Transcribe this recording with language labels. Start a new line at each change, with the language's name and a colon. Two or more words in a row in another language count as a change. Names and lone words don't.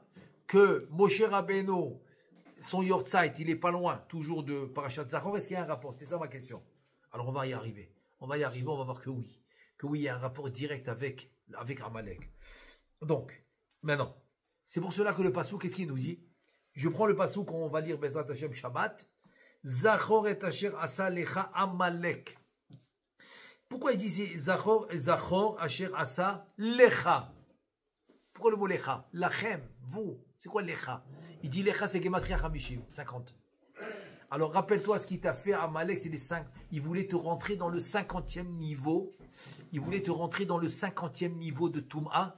French: Que Moshe Rabbeinu, son Yortzeit, il est pas loin, toujours de
Hebrew: פרשת זכור.
French: Est-ce qu'il y a un rapport? C'était ça ma question. Alors, on va y arriver. On va voir que oui. Que oui, il y a un rapport direct avec Amalek. Donc, maintenant, c'est pour cela que le Passouk, qu'est-ce qu'il nous dit? Je prends le Passouk qu'on va lire
Hebrew: בעזרת השם שבת. זכור את אשר עשה לך עמלק.
French: Pourquoi il dit
Hebrew: זכור, אשר, עשה, לך?
French: Pourquoi le mot
Hebrew: לך? לכם,
French: vous. C'est quoi Lecha? Il dit Lecha, c'est
Hebrew: גימטריה חמישים,
French: 50. Alors rappelle-toi ce qu'il t'a fait à Amalek, c'est les 5. Il voulait te rentrer dans le 50e niveau. Il voulait te rentrer dans le 50e niveau de Toum'a.